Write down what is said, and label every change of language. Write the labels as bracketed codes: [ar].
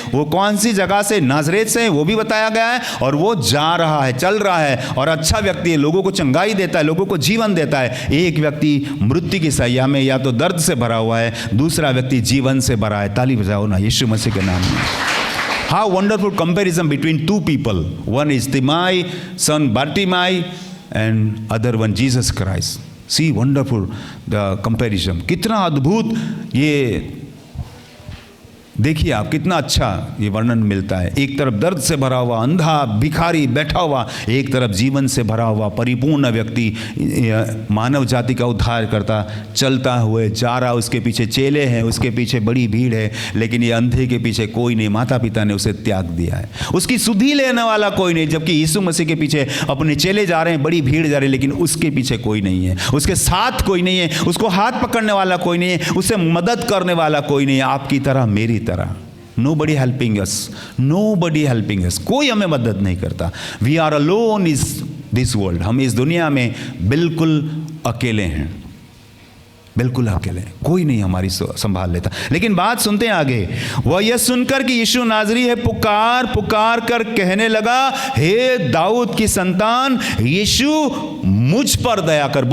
[hi] वो कौन सी जगह से? नाजरेत से, वो भी बताया गया है। और वो जा रहा है, चल रहा है, और अच्छा व्यक्ति है, लोगों को चंगाई देता है, लोगों को जीवन देता है। एक व्यक्ति मृत्यु की सैया में या तो दर्द से भरा हुआ है, दूसरा व्यक्ति जीवन से भरा है। ताली बजाओ ना यीशु मसीह के नाम में। [en] How wonderful comparison between two people. One is Timai, son Bartimaeus, and other one Jesus Christ. See, wonderful the comparison. [hi] कितना अद्भुत ये देखिए आप, कितना अच्छा ये वर्णन मिलता है। एक तरफ दर्द से भरा हुआ अंधा भिखारी बैठा हुआ, एक तरफ जीवन से भरा हुआ परिपूर्ण व्यक्ति, मानव जाति का उद्धार करता, चलता हुए जा रहा। उसके पीछे चेले हैं, उसके पीछे बड़ी भीड़ है, लेकिन ये अंधे के पीछे कोई नहीं। माता पिता ने उसे त्याग दिया है, उसकी सुधि लेने वाला कोई नहीं। जबकि यीशु मसीह के पीछे अपने चेले जा रहे हैं, बड़ी भीड़ जा रही है, लेकिन उसके पीछे कोई नहीं है, उसके साथ कोई नहीं है, उसको हाथ पकड़ने वाला कोई नहीं है, उसे मदद करने वाला कोई नहीं है। आपकी तरह, मेरी तरह। [en] Nobody helping us, nobody helping us. [hi] कोई हमें मदद नहीं करता। [en] We are alone in this world. [hi] हम इस दुनिया में बिल्कुल अकेले हैं, बिल्कुल अकेले हैं, कोई नहीं हमारी संभाल लेता। लेकिन बात सुनते हैं आगे। वह यह सुनकर कि यीशु नाजरी है, पुकार पुकार कर कहने लगा, हे दाऊद की संतान, यीशु मुझ पर दया कर।